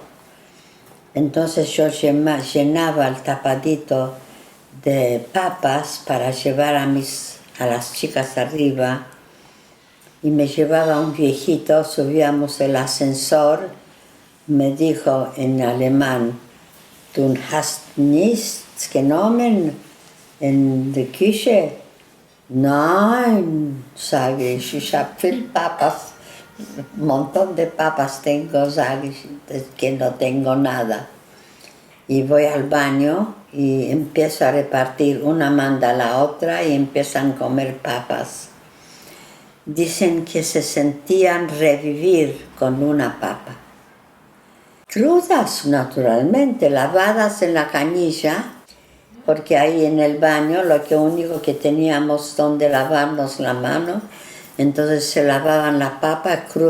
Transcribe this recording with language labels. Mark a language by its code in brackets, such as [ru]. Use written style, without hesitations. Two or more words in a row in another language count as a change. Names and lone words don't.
[es] Entonces yo llenaba el tapadito de papas para llevar a las chicas arriba. Y me llevaba un viejito, subíamos el ascensor, me dijo en alemán, [de] du hast nichts genommen in der Küche? Nein, sage ich habe viel Papas, [es] un montón de papas tengo, [de] sage ich, [es] que no tengo nada. Y voy al baño y empiezo a repartir, una manda a la otra y empiezan a comer papas. Dicen que se sentían revivir con una papa. Crudas, naturalmente, lavadas en la canilla, porque ahí en el baño lo único que teníamos donde lavarnos la mano, entonces se lavaban la papa cruda.